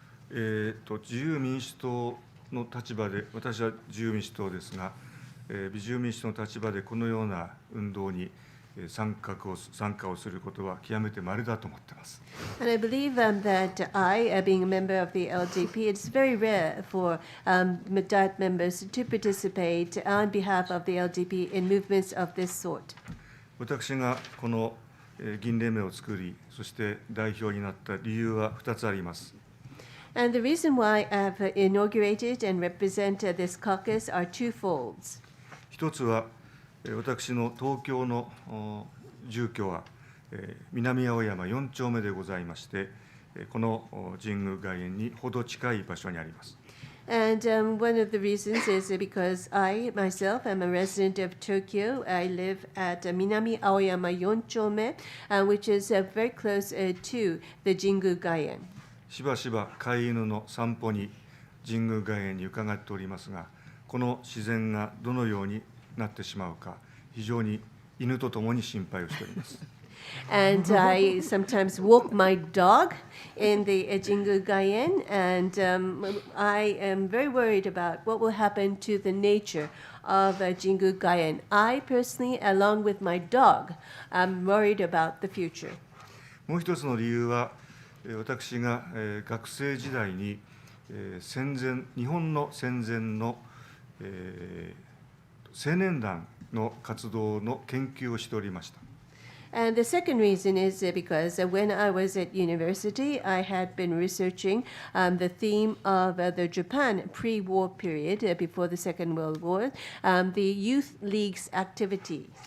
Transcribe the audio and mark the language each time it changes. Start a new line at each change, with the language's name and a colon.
Japanese: 自由民主党の立場で、私は自由民主党ですが、自由民主党の立場でこのような運動に参加をすることは極めて稀だと思っています。
English: And I believe that I, being a member of the LDP, it's very rare for Diet members to participate on behalf of the LDP in movements of this sort.
Japanese: 私がこの議員連盟を作り、そして代表になった理由は2つあります。
English: And the reason why I've inaugurated and represent this caucus are twofold.
Japanese: 一つは私の東京の住居は南青山4丁目でございまして、この神宮外苑にほど近い場所にあります。
English: And one of the reasons is because I myself am a resident of Tokyo. I live at Minami Aoyama 4-chome, which is very close to the Jingu Gaien.
Japanese: しばしば飼い犬の散歩に神宮外苑に伺っておりますが、この自然がどのようになってしまうか、非常に犬とともに心配をしております。
English: And I sometimes walk my dog in the Jingu Gaien, and I am very worried about what will happen to the nature of Jingu Gaien. I personally, along with my dog, am worried about the future.
Japanese: もう一つの理由は、私が学生時代に日本の戦前の青年団の活動の研究をしておりました。
English: And the second reason is because when I was at university, I had been researching the theme of the Japan pre-war period, before the Second World War, the youth league's activities.